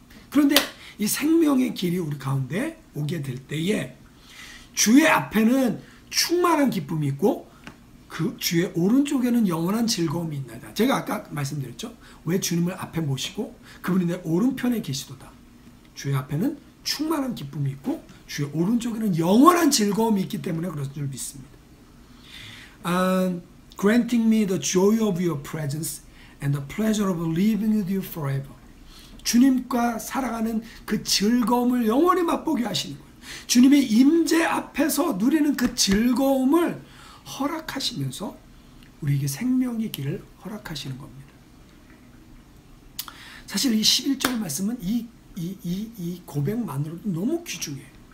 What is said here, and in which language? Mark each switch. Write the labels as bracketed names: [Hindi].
[Korean] 그런데 이 생명의 길이 우리 가운데 오게 될 때에 주의 앞에는 충만한 기쁨이 있고 그 주의 오른쪽에는 영원한 즐거움이 있나이다. 제가 아까 말씀드렸죠. 왜 주님을 앞에 모시고 그분이 내 오른편에 계시도다. 주의 앞에는 충만한 기쁨이 있고 주의 오른쪽에는 영원한 즐거움이 있기 때문에 그런 줄 믿습니다. [English] Granting me the joy of your presence and the pleasure of living with you forever. [Korean] 주님과 살아가는 그 즐거움을 영원히 맛보게 하시는 거예요. 주님의 임재 앞에서 누리는 그 즐거움을 허락하시면서 우리에게 생명의 길을 허락하시는 겁니다. 사실 이 11절 말씀은 이 고백만으로도 너무 귀중해요.